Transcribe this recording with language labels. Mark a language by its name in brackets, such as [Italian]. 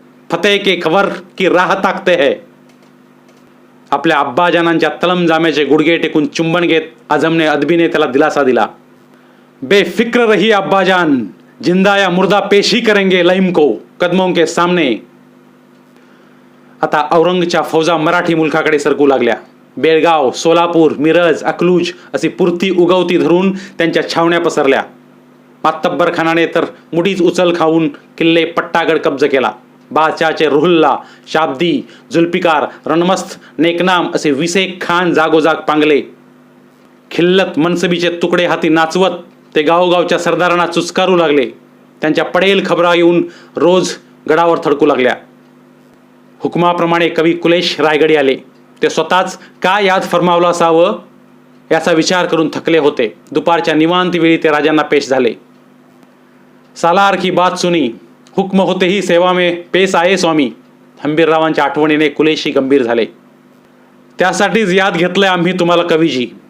[Hindi] फतेह के खबर की राह ताकते हैं. [Marathi] आपल्या अब्बाजानांच्या तलम जाम्याचे गुडघे टेकून चुंबन घेत आझमने अदबीने त्याला दिलासा दिला. [Hindi] बेफिक्र रही अब्बाजान, जिंदा या मुर्दा पेश ही करेंगे लईम को कदमों के सामने. [Marathi] आता औरंगच्या फौजा मराठी मुलखाकडे सरकू लागल्या. बेळगाव, सोलापूर, मिरज, अकलूज अशी पुरती उगवती धरून त्यांच्या छावण्या पसरल्या. मातब्बर खानाने तर मुठीच उचल खाऊन किल्ले पट्टागड कब्ज केला. बादशाहचे रुहुल्ला, शाब्दी, जुल्फिकार, रणमस्त, नेकनाम असे 20 खान जागोजाग पांगले. खिल्लत मनसबीचे तुकडे हाती नाचवत ते गावोगावच्या सरदारांना चुचकारू लागले. त्यांच्या पडेल खबरा येऊन रोज गडावर थडकू लागल्या. हुकमाप्रमाणे कवी कुलेश रायगडी आले. ते स्वतःच का यात फरमावलं असावं याचा विचार करून थकले होते. दुपारच्या निवांत वेळी ते राजांना पेश झाले. [Hindi] सालार की बात सुनी, हुक्म होते ही सेवा में पेश आये स्वामी. [Marathi] हंबीररावांच्या आठवणीने कुलेशी गंभीर झाले. त्यासाठीच याद घेतलंय आम्ही तुम्हाला कवीजी.